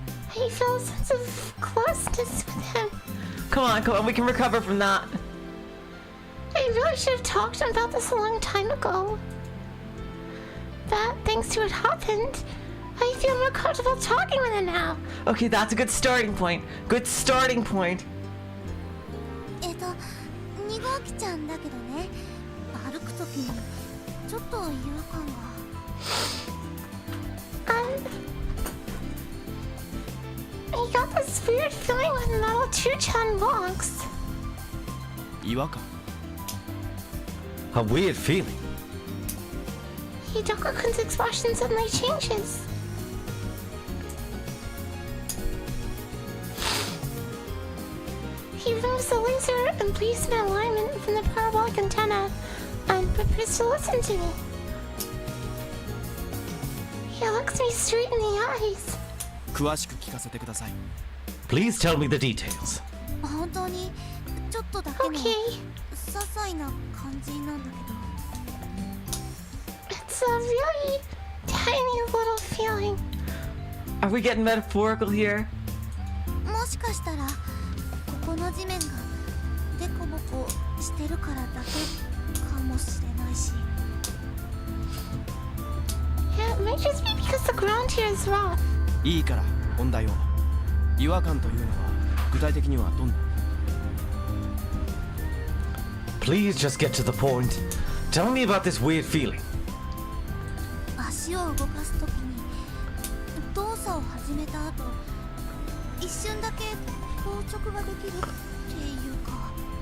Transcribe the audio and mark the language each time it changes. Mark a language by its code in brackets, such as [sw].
[en] I feel a sense of closeness with him. Come on, we can recover from that. I really should have talked to him about this a long time ago. But thanks to what happened, I feel more comfortable talking with him now. Okay, that's a good starting point. Good starting point. [ja] 2号機ちゃんだけどね、歩くときにちょっと違和感が。 [en] I got this weird feeling when little Chu-chan walks. [ja] 違和感。 [en] A weird feeling. Hidoka-kun's expression suddenly changes. He removes the laser and briefs my alignment from the parabolic antenna and prepares to listen to me. He looks me straight in the eyes. [ja] 詳しく聞かせてください。 [en] Please tell me the details. [ja] 本当にちょっとだけの [en] Okay, [ja] 些細な感じなんだけ [en] it's a really tiny little feeling. Are we getting metaphorical here? [ja] ど、もしかしたらここの地面がデコボコしてるからだけかもしれないし。 [en] Yeah, it might just be because the ground here is rough. [ja] いいから本題を。違和感というのは具体的にはどんな？ [en] Please just get to the point. Tell me about this weird feeling. [ja] 足を動かすときに動作を始めた後、一瞬だけ硬直ができるっていうか。